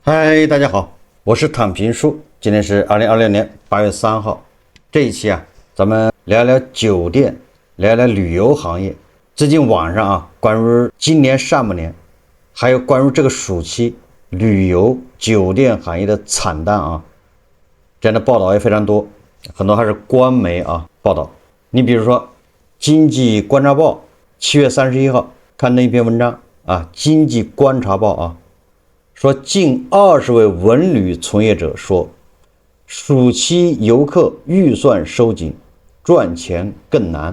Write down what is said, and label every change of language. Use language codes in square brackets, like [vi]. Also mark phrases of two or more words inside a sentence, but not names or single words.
[zh] 嗨，大家好，我是躺平叔。今天是2026年8月3号。這一期咱們聊聊酒店，聊聊旅遊行業。最近網上關於今年上半年，還有關於這個暑期旅遊酒店行業的慘淡這樣的報道也非常多，很多還是官媒報道。你比如說，經濟觀察報7月31號刊登一篇文章經濟觀察報說近20位文旅從業者說，暑期遊客預算收緊，賺錢更難。